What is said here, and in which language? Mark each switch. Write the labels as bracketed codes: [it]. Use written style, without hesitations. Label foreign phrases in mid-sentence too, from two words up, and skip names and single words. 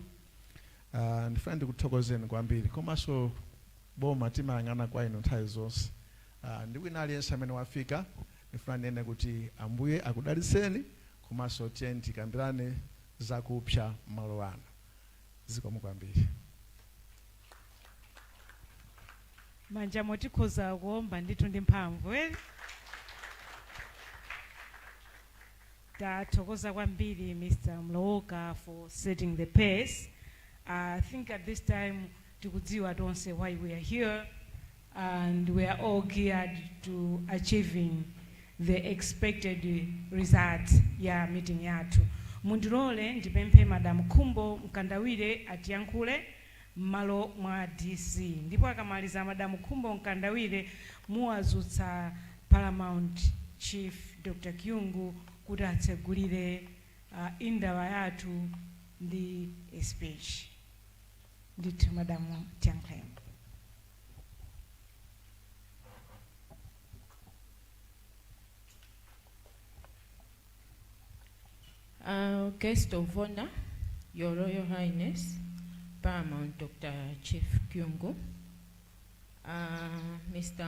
[ny] Ndifuna ndikuthokozeni kwambiri komanso boma timayang'ana kwa inu nthawi zonse. Ndi wina aliyense amene wafika ndifuna nene kuti Ambuye akudaliseni komanso tiyeni tikambirane zakupsa malo ano. Zikomo kwambiri. Manja motikhoza kuomba ndithu ndi mphamvu. Tathokoza kwambiri Mr. [en] Mlowoka for setting the pace. I think at this time [ny] tikudziwa tonse [en] why we are here, and we are all geared to achieving the expected results [ny] ya meeting yathu. Mundilole ndipemphe Madam Khumbo Mkandawire atiyankhule malo mwa DC. Ndipo akamaliza Madam Khumbo Mkandawire muwazutsa Paramount Chief Dr. Kyungu kuti atsegulire Indaba yathu ndi speech. Ndithu Madamu Tiankheni. [en] Guest of honor, Your Royal Highness, Paramount Dr. Chief Kyungu, Mr.